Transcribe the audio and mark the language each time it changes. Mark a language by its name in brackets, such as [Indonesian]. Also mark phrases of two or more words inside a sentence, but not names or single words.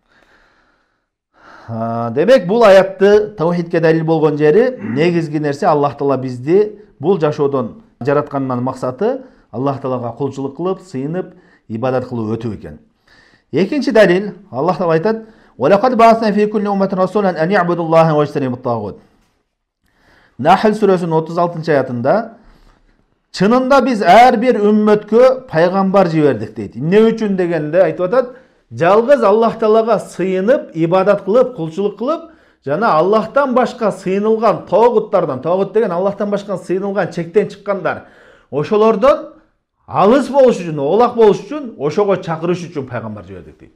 [Kyrgyz] Демек бул аятты таухидке далил болгон жери негизги нерсе Аллах Таала бизди бул жашоодон жараткандан максаты Аллах Таалага кулчулук кылып, сыйынып, ибадат кылып өтүү экен. Экинчи далил, Аллах Таала айтат: [Arabic] "ولقد بعثنا في كل أمة رسولا أن اعبدوا الله واجتنبوا الطاغوت." [Kyrgyz] Нахл сүрөсүнүн 36-аятында чынында биз ар бир үммөткө пайгамбар жибердик дейт. Эмне үчүн дегенде айтып атат: жалгыз Аллах Таалага сыйынып, ибадат кылып, кулчулук кылып, жана Аллахтан башка сыйынылган тогуттардан, тогут деген Аллахтан башка сыйынылган чектен чыккандар, ошолордон алыс болуш үчүн, олак болуш үчүн, ошого чакырыш үчүн пайгамбар жибердик дейт.